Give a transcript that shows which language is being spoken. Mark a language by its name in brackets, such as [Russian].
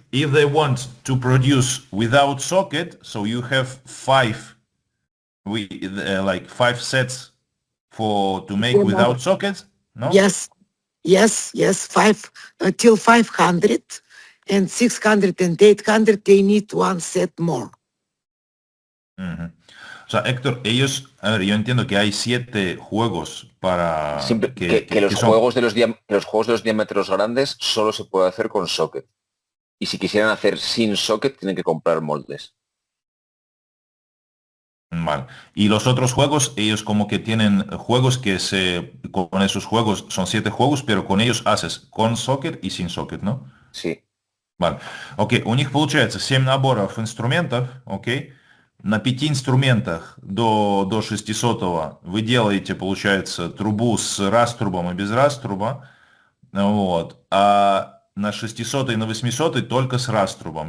[English] If they want to produce without socket, so you have like five sets to make Yeah. without sockets, no? Yes. Five till 500 and 600 and 800, they need one set more. [Spanish] Ujú. O sea, Héctor, yo entiendo que hay 7 juegos para Que los juegos de los diámetros grandes solo se puede hacer con socket. Y si quisieran hacer sin socket, tienen que comprar moldes. Vale. Y los otros juegos, ellos como que tienen juegos con esos juegos, son 7 juegos, pero con ellos haces con socket и sin socket, ¿no? Sí. Vale. [Russian] Окей, у них получается 7 наборов инструментов, окей. На 5 инструментах до 600 вы делаете, получается, трубу с раструбом и без раструба, вот. А на 600 и на 800 только с раструбом.